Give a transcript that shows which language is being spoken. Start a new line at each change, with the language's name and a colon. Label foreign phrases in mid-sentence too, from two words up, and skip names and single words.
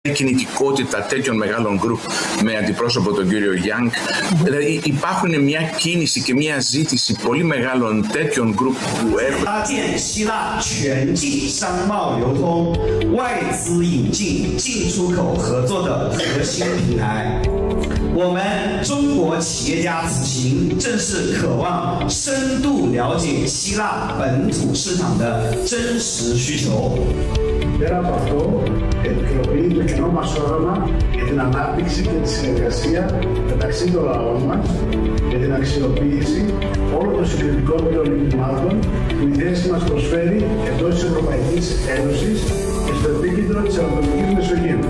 Greek: κινητικότητα τέτοιων μεγάλων γκρουπ με αντιπρόσωπο τον κύριο Γιάνγκ. Δηλαδή υπάρχουν μια κίνηση και μια ζήτηση πολύ μεγάλων τέτοιων γκρουπ που έχουν.
Chinese: 搭建希腊全境商贸流通、外资引进、进出口合作的核心平台。我们中国企业家此行正是渴望深度了解希腊本土市场的真实需求。
Greek: Πέρα από αυτό, επικαιροποιεί το κοινό μας όραμα για την ανάπτυξη και τη συνεργασία μεταξύ των λαών μας για την αξιοποίηση όλων των συγκριτικών πλεονεκτημάτων που η θέση μας προσφέρει εντός της Ευρωπαϊκής Ένωσης και στο επίκεντρο της Ανατολικής Μεσογείου.